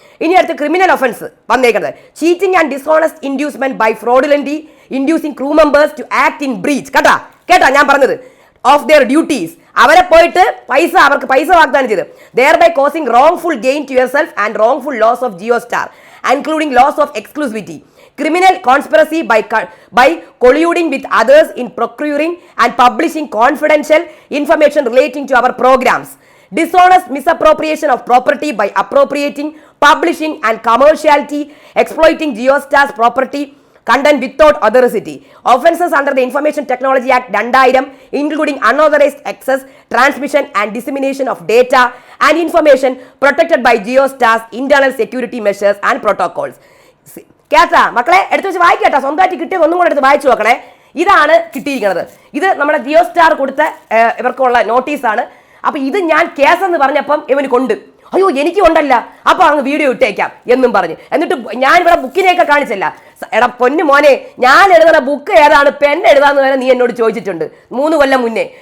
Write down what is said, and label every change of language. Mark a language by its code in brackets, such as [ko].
[ml] ഇനി അടുത്ത criminal offence വന്നേക്കുന്നത് [en] Cheating and dishonest inducement by fraudulently inducing crew members to act in breach. [ml] കേട്ടാ ഞാൻ പറഞ്ഞത്, [en] Of their duties. [ml] അവരെ പോയിട്ട് അവർക്ക് പൈസ വാഗ്ദാനം ചെയ്ത് [en] thereby causing wrongful gain to yourself and wrongful loss of JioStar, including loss of exclusivity. Criminal conspiracy by colluding with others in procuring and publishing confidential information relating to our programs. Dishonest misappropriation of property by appropriating, publishing and commercially exploiting JioStar's property content without authority. Offences under the Information Technology Act 2000, including unauthorized access, transmission and dissemination of data and information protected by JioStar's internal security measures and protocols. [ml] കേട്ടാ മക്കളെ, എടുത്തു വെച്ച് വായിക്കേട്ടാ. സ്വന്തമായിട്ട് കിട്ടിയത് ഒന്നും കൂടെ എടുത്ത് വായിച്ചു നോക്കണേ. ഇതാണ് കിട്ടിയിരിക്കുന്നത്. ഇത് നമ്മുടെ JioStar കൊടുത്ത ഇവർക്കുള്ള നോട്ടീസാണ്. അപ്പൊ ഇത് ഞാൻ കേസെന്ന് പറഞ്ഞപ്പം ഇവന് കൊണ്ട്, അയ്യോ എനിക്ക് കൊണ്ടല്ല, അപ്പൊ അങ്ങ് വീഡിയോ ഇട്ടേക്കാം എന്നും പറഞ്ഞ്. എന്നിട്ട് ഞാൻ ഇവിടെ ബുക്കിനെയൊക്കെ കാണിച്ചല്ല. എടാ പൊന്നു മോനെ, ഞാൻ എഴുതുന്ന ബുക്ക് ഏതാണ്, പെൻ എഴുതാന്ന് വരെ നീ എന്നോട് ചോദിച്ചിട്ടുണ്ട് 3 കൊല്ലം മുന്നേ.